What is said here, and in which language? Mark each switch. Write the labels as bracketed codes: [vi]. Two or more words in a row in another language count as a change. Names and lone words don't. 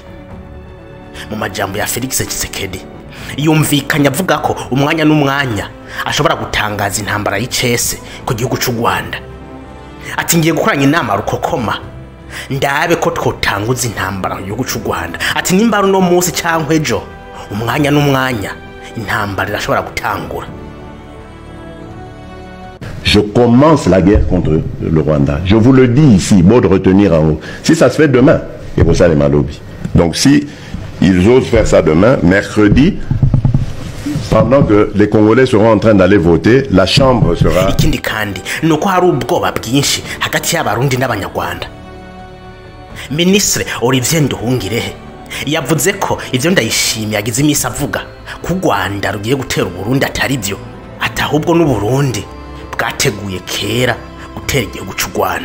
[rn] Mu majambo ya Felix Tshisekedi yumvikanye avuga ko umwanya n'umwanya ashobora gutangaza intambara y'icese ku gihugu c'u Rwanda. Ati ngiye gukoranya inama rukokoma ndabe ko twotanguza intambara mu gihugu c'u Rwanda. Ati nimba no munsi cankwe ejo umwanya n'umwanya intambara irashobora gutangura. [fr] Je commence la guerre contre le Rwanda. Je vous le dis ici, bon de retenir en haut. Si ça se fait demain, et pour ça les Malobi. Donc si ils osent faire ça demain, mercredi, pendant que les Congolais seront en train d'aller voter, la chambre sera... [rn] Ikindi kandi nuko hari ubwoba bwinshi hagati y'abarundi n'abanyarwanda. Ministre Olivier Nduhungirehe yavuze ko ivyo Ndayishimiye yagize imisi avuga ku Rwanda rugiye gutera u Burundi atari byo, atahubwo n'u Burundi bwateguye kera gutera igihugu c'u Rwanda.